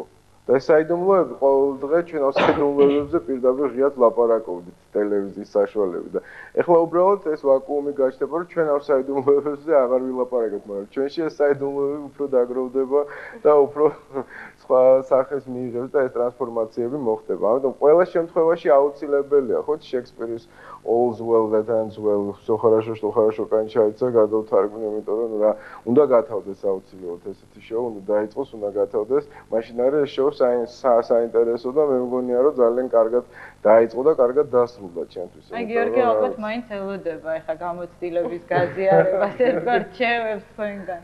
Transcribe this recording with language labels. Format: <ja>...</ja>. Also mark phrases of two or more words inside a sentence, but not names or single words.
<ka>და ეს საიდუმლოები ყოველ დღე ჩვენ ამ საიდუმლოებზე პირდაპირ ღიად ლაპარაკობდით ტელევიზიის საშუალებით და ეხლა უბრალოდ ეს ვაკუუმი გაჩნდება, რომ ჩვენ ამ საიდუმლოებზე აღარ ვილაპარაკებთ, მაგრამ ჩვენში ეს საიდუმლოები უფრო დაგროვდება და უფრო სხვა სახეს მიიღებს და ეს ტრანსფორმაციები მოხდება. ამიტომ ყველა შემთხვევაში აუცილებელია, ხო, შექსპირის</ka> <en>all's well that ends well,</en> <ru>всё хорошо, что хорошо кончается,</ru> <ka>გადავთარგმნე, იმიტომ რომ რა, უნდა გათავდეს აუცილებლად ესეთი შოუ, უნდა დაიწყოს, უნდა გათავდეს, მაშინ არის ეს შოუ საინტერესო და მე მგონია რომ ძალიან კარგად დაიწყო და კარგად დასრულდა ჩემთვის. აი გიორგი ალბათ მაინც ელოდება ეხა გამოცდილების გაზიარებას ერთგვარ რჩევებს თქვენგან.</ka>